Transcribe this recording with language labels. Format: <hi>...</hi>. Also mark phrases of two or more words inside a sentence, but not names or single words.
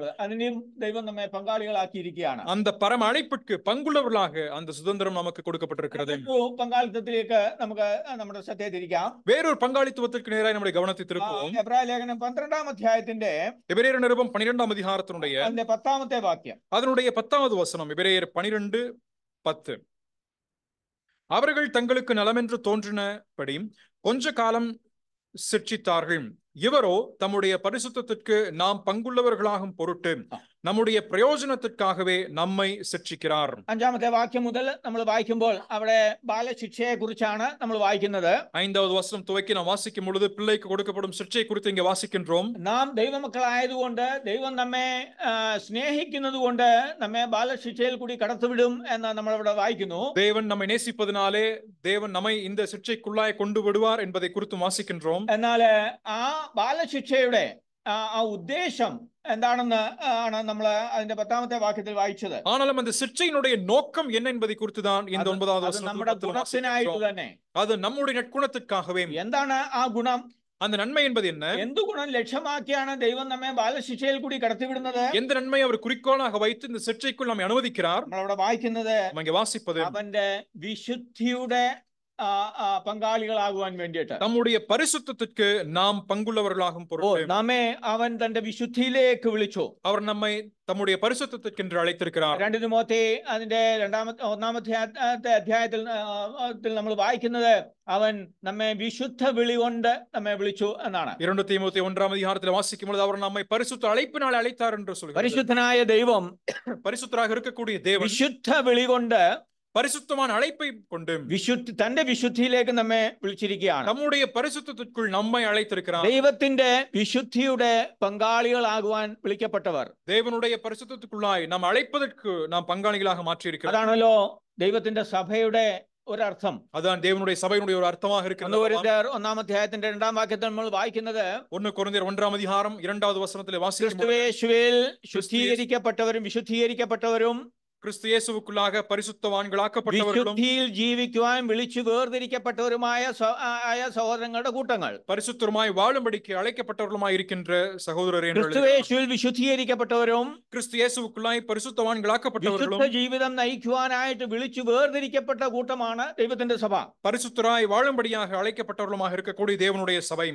<ml>അതിനും ദൈവം നമ്മെ പങ്കാളികളാക്കിയിരിക്കുകയാണ്.</ml> <ta>அந்த பரம அழைப்பிற்கு பங்குள்ளவர்களாக அந்த சுதந்திரம் நமக்கு கொடுக்கப்பட்டிருக்கிறது.</ta> <ml>പങ്കാളിത്തത്തിലേക്ക് നമുക്ക് നമ്മുടെ ശ്രദ്ധയെ തിരിക്കാം.</ml> <ta>வேறொரு பங்காளித்துவத்திற்கு நேராக நம்முடைய கவனத்தை திருப்புவோம்.</ta> <ml>എബ്രായ ലേഖനം 12ാം അധ്യായത്തിന്റെ</ml> <ta>எபிரேயர் நிருபம் 12ஆம் அதிகாரத்தினுடைய</ta> <ml>അതിന്റെ 10ാമത്തെ വാക്യം,</ml> <ta>அதனுடைய 10வது வசனம். எபிரேயர் 12:10. அவர்கள் தங்களுக்கு நலமென்று தோன்றினபடி கொஞ்ச காலம் சிட்சித்தார்கள். இவரோ தம்முடைய பரிசுத்தத்திற்கு நாம் பங்குள்ளவர்களாகும் பொருட்டு நம்முடைய பிரயோஜனத்திற்காகவே നമ്മை ശിക്ഷിக்கிறார்.</ta> <ml>5ാമത്തെ വാക്യം മുതൽ നമ്മൾ വായിക്കുമ്പോൾ അവിടെ ബാലശിക്ഷയെ കുറിച്ചാണ് നമ്മൾ വായിക്കുന്നത്.</ml> <ta>5வது வசனம் துவக்கி நாம் வாசிக்கும் பொழுது பிள்ளைக்கு கொடுக்கப்படும் சிக்ஷை குறித்து இங்கே வாசிக்கின்றோம்.</ta> <ml>നാം ദൈവമക്കളായതുകൊണ്ട് ദൈവം നമ്മെ സ്നേഹിക്കുന്നത് കൊണ്ട് നമ്മെ ബാലശിക്ഷയിൽ കൂടി കടത്തിവിടും എന്ന് നമ്മൾ ഇവിടെ വായിക്കുന്നു.</ml> <ta>தேவன் நம்மை நேசிப்பதனாலே தேவன் நம்மை இந்த சிக்ஷைக்குள்ளாய் கொண்டு விடுவார் என்பதை குறித்து வாசிக்கின்றோம்.</ta> <ml>എന്നാൽ ആ ബാലശിക്ഷയുടെ ആ ഉദ്ദേശം എന്താണെന്ന് ആണ് നമ്മൾ അതിന്റെ 10ാമത്തെ വാക്യത്തിൽ വായിച്ചത്.</ml> <ta>ஆனாலும் அந்த சிக்ஷையினுடைய நோக்கம் என்ன என்பதை குறித்து தான் இந்த 9வது வசனத்தில்</ta> <ml>നമ്മുടെ ഗുണത്തിനായിട്ട് തന്നെ.</ml> <ta>அது நம்முடைய நற்குணத்திற்காகவே.</ta> <ml>എന്താണ് ആ ഗുണം?</ml> <ta>அந்த நன்மை என்பது என்ன?</ta> <ml>എന്ത് ഗുണം ലക്ഷ്യമാക്കിയാണ് ദൈവം നമ്മെ ബാലശിക്ഷയിൽ കൂടി കടത്തിവിടുന്നത്?</ml> <ta>எந்த நன்மை அவர் குறிக்கோளாக வைத்து இந்த சிக்ஷைக்குள் நம்மை அனுமதிக்கிறார்?</ta> <ml>നമ്മളവിടെ വായിക്കുന്നത്</ml> <ta>இங்கே வாசிப்பது</ta> <ml>അവന്റെ വിശുദ്ധിയുടെ പങ്കാളികളാകുവാൻ വേണ്ടിയിട്ട്,</ml> <ta>நம்முடைய பரிசுத்தத்திற்கு நாம் பங்குள்ளவர்களாகும் பொருட்டு</ta> <ml>നമ്മെ അവൻ തന്റെ വിശുദ്ധിയിലേക്ക് വിളിച്ചു.</ml> <ta>அவர் நம்மை தம்முடைய பரிசுத்தத்திற்கென்று அழைத்திருக்கிறார்.</ta> <ml>2 തിമോത്തി അതിന്റെ 1ാമത്തെ അധ്യായത്തിൽ നമ്മൾ വായിക്കുന്നത് അവൻ നമ്മെ വിശുദ്ധ വിളി കൊണ്ട് നമ്മെ വിളിച്ചു എന്നാണ്.</ml> <ta>2 தீமோத்தேயு 1ஆம் அதிகாரத்தில் வாசிக்கும் பொழுது அவர் நம்மை பரிசுத்த அழைப்பினால் அழைத்தார் என்று சொல்கிறார்.</ta> <ml>പരിശുദ്ധനായ ദൈവം,</ml> <ta>பரிசுத்தராக இருக்கக்கூடிய தேவன்</ta> <ml>വിശുദ്ധ വിളി കൊണ്ട്,</ml> <ta>பரிசுத்தமான அழைப்பை கொண்டு</ta> <ml>തന്റെ വിശുദ്ധിയിലേക്ക് നമ്മെ വിളിച്ചിരിക്കുകയാണ്.</ml> <ta>நம்முடைய பரிசுத்தத்திற்குள் நம்மை அழைத்திருக்கிறார்.</ta> <ml>ദൈവത്തിന്റെ വിശുദ്ധിയുടെ പങ്കാളികളാകുവാൻ വിളിക്കപ്പെട്ടവർ,</ml> <ta>தேவனுடைய பரிசுத்தத்துக்குள்ளாய் நாம் அழைப்பதற்கு நாம் பங்காளிகளாக மாற்றியிருக்கிறோம்.</ta> <ml>അതാണല്ലോ ദൈവത്തിന്റെ സഭയുടെ ഒരർത്ഥം.</ml> <ta>அதான் தேவனுடைய சபையினுடைய ஒரு அர்த்தமாக இருக்கிறது.</ta> <ml>1 അധ്യായത്തിന്റെ 2ാം വാക്യത്തിൽ നമ്മൾ വായിക്കുന്നത് 1 കൊരിന്ത്യർ</ml> <ta>1ஆம் அதிகாரம் 2வது</ta> <ml>വചനത്തിലെ വാസിക്കുമ്പോൾ ക്രിസ്തുയേശുവിൽ ശുദ്ധീകരിക്കപ്പെട്ടവരും വിശുദ്ധീകരിക്കപ്പെട്ടവരും</ml> <ta>கிறிஸ்து இயேசுவுக்குள்ளாக பரிசுத்தவான்களாக்கப்பட்டவர்களும்</ta> <ml>വിശുദ്ധിയിൽ ജീവിക്കുവാൻ വിളിച്ചു വേർതിരിക്കപ്പെട്ടവരുമായ സഹോദരങ്ങളുടെ കൂട്ടങ്ങൾ,</ml> <ta>பரிசுத்தருமாய் வாழும்படிக்கு அழைக்கப்பட்டவர்களுமாய் இருக்கின்ற சகோதரரே,</ta> <ml>ക്രിസ്തുയേശുവിൽ വിശുദ്ധീകരിക്കപ്പെട്ടവരും</ml> <ta>கிறிஸ்து இயேசுவுக்குள்ளாய் பரிசுத்தவான்களாக்கப்பட்டவர்களும்</ta> <ml>വിശുദ്ധ ജീവിതം നയിക്കുവാനായിട്ട് വിളിച്ചു വേർതിരിക്കപ്പെട്ട കൂട്ടമാണ് ദൈവത്തിന്റെ സഭ.</ml> <ta>பரிசுத்தராய் வாழும்படியாக அழைக்கப்பட்டவர்களுமாக இருக்கக்கூடிய தேவனுடைய சபை.</ta>